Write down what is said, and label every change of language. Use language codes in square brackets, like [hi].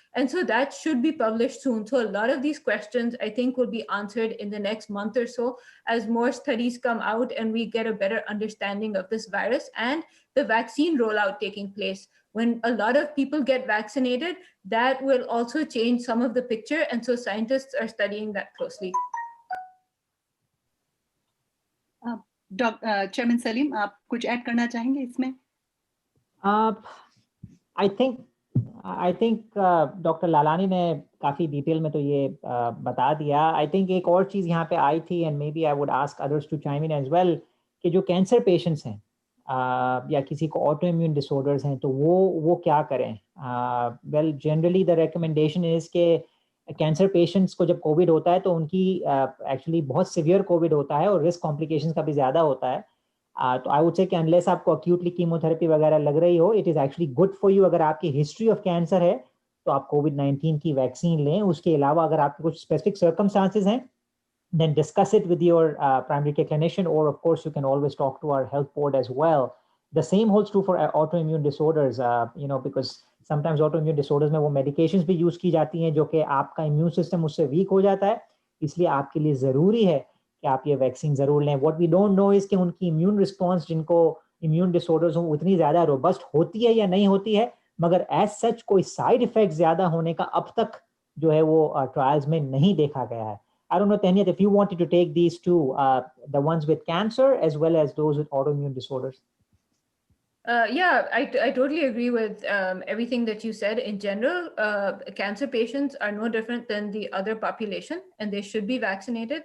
[en] And so that should be published soon. So a lot of these questions, I think, will be answered in the next month or so as more studies come out and we get a better understanding of this virus and the vaccine rollout taking place. When a lot of people get vaccinated, that will also change some of the picture. And so scientists are studying that closely. [hi] Chairman Salim, आप कुछ add करना चाहेंगे इसमें? [en] I think [hi] doctor Lalani ने काफी detail में तो ये बता दिया. [en] I think [hi] एक और चीज यहाँ पे आई थी, [en] and maybe I would ask others to chime in as well, [hi] कि जो कैंसर पेशेंट्स हैं या किसी को ऑटो इम्यून डिसऑर्डर्स हैं, तो वो क्या करें? [en] Well, generally the recommendation is [hi] कि कैंसर पेशेंट्स को जब कोविड होता है तो उनकी एक्चुअली बहुत सिवियर कोविड होता है और रिस्क कॉम्प्लिकेशंस का भी ज़्यादा होता है. [en] तो I would say कि unless आपको अक्यूटली कीमोथेरेपी [hi] वगैरह लग रही हो, [en] It is actually good for you. [hi] अगर आपकी हिस्ट्री ऑफ कैंसर है तो आप कोविड-19 की वैक्सीन लें. उसके अलावा अगर आपके कुछ स्पेसिफिक सर्कमस्टांसेस हैं, [en] then discuss it with your primary care clinician, or of course you can always talk to our health board as well. The same holds true for autoimmune disorders, [hi] because sometimes autoimmune disorders में वो medications भी use की जाती हैं जो कि आपका immune system उससे weak हो जाता है, इसलिए आपके लिए ज़रूरी है कि आप ये vaccine ज़रूर लें. [en] What we don't know is [hi] कि उनकी immune response, जिनको immune disorders हो, उतनी ज़्यादा robust होती है या नहीं होती है, मगर [en] as such [hi] कोई side effects ज़्यादा होने का अब तक जो है वो trials में नहीं देखा गया है. [en] I don't know, Tanyat, if you wanted to take these two, the ones with cancer as well as those with autoimmune disorders. Yeah, I totally agree with everything that you said. In general, cancer patients are no different than the other population, and they should be vaccinated.